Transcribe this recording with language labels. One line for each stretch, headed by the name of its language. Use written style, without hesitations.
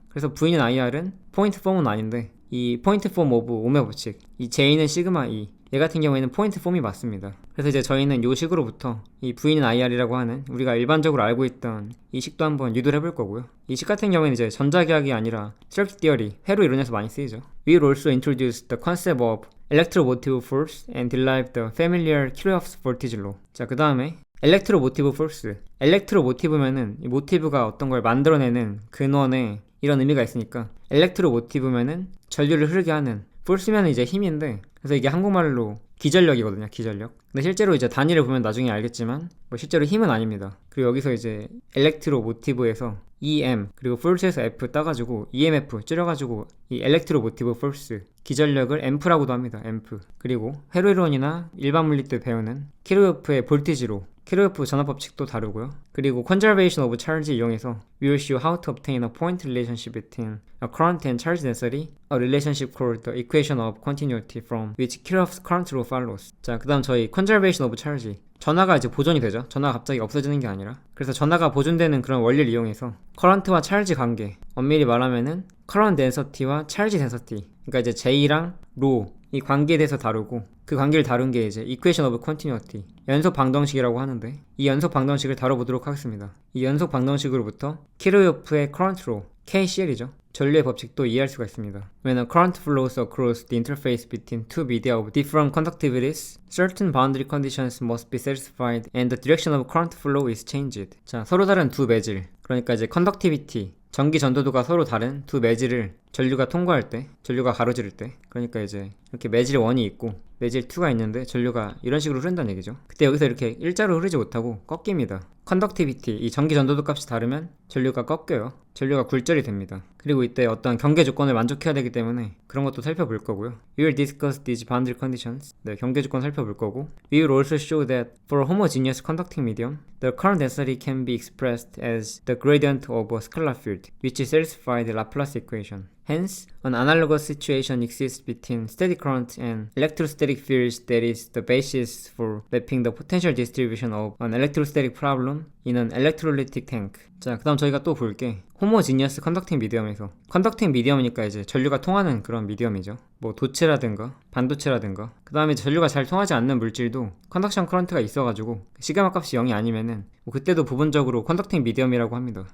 Korean: 그래서 V는 IR은 포인트 폼은 아닌데 이 포인트 폼 오브 옴의 법칙, 이 J는 시그마 E, 얘 같은 경우에는 포인트 폼이 맞습니다. 그래서 이제 저희는 이 식으로부터 이 V는 IR이라고 하는 우리가 일반적으로 알고 있던 이 식도 한번 유도를 해볼 거고요. 이 식 같은 경우에는 이제 전자기학이 아니라 circuit theory, 회로 이론에서 많이 쓰이죠.
English: We will also introduce the concept of electromotive force and derive the familiar Kirchhoff's voltage law.
Korean: 자, 그 다음에 electromotive force. electromotive면은 이 모티브가 어떤 걸 만들어내는 근원에 이런 의미가 있으니까 electromotive면은 전류를 흐르게 하는 force면은 이제 힘인데 그래서 이게 한국말로 기전력이거든요. 기전력. 근데 실제로 이제 단위를 보면 나중에 알겠지만 뭐 실제로 힘은 아닙니다. 그리고 여기서 이제 엘렉트로모티브에서 EM 그리고 force에서 F 따가지고 EMF 줄여가지고 이 엘렉트로모티브 force 기전력을 Amp라고도 합니다. Amp. 그리고 회로이론이나 일반 물리 때 배우는 키르호프의 볼티지로 키르호프 전압법칙도 다루고요. 그리고
English: conservation of charge
Korean: 이용해서
English: we will show how to obtain a point relationship between a current and charge density, a relationship called the equation of continuity from which Kirchhoff's current law follows.
Korean: 자, 그 다음 저희 conservation of charge. 전하가 이제 보존이 되죠. 전하가 갑자기 없어지는 게 아니라. 그래서 전하가 보존되는 그런 원리를 이용해서 커런트와 찰지 관계, 엄밀히 말하면은 커런트 덴서티와 찰지 덴서티, 그러니까 이제 J랑 로 이 관계에 대해서 다루고 그 관계를 다룬 게 이제 equation of continuity, 연속 방정식이라고 하는데 이 연속 방정식을 다뤄보도록 하겠습니다. 이 연속 방정식으로부터 키르호프의 current law, KCL이죠. 전류의 법칙도 이해할 수가 있습니다.
English: When a current flows across the interface between two media of different conductivities, certain boundary conditions must be satisfied and the direction of current flow is changed.
Korean: 자, 서로 다른 두 매질, 그러니까 이제 conductivity, 전기 전도도가 서로 다른 두 매질을 전류가 통과할 때, 전류가 가로지를 때, 그러니까 이제 이렇게 매질 1이 있고 매질 2가 있는데 전류가 이런 식으로 흐른다는 얘기죠. 그때 여기서 이렇게 일자로 흐르지 못하고 꺾입니다. 컨덕티비티, 이 전기 전도도 값이 다르면 전류가 꺾여요. 전류가 굴절이 됩니다. 그리고 이때 어떤 경계 조건을 만족해야 되기 때문에 그런 것도 살펴볼 거고요.
English: We will discuss these boundary conditions.
Korean: 네, 경계 조건 살펴볼 거고.
English: We will also show that for a homogeneous conducting medium, the current density can be expressed as the gradient of a scalar field, which satisfies the Laplace equation. Hence, an analogous situation exists between steady current and electrostatic fields that is the basis for mapping the potential distribution of an electrostatic problem in an electrolytic tank.
Korean: 자, 그 다음 저희가 또 볼 게 호모지니어스 컨덕팅 미디엄에서 컨덕팅 미디엄이니까 이제 전류가 통하는 그런 미디엄이죠. 뭐 도체라든가 반도체라든가 그 다음에 전류가 잘 통하지 않는 물질도 컨덕션 커런트가 있어가지고 시그마 값이 0이 아니면은 뭐 그때도 부분적으로 컨덕팅 미디엄이라고 합니다.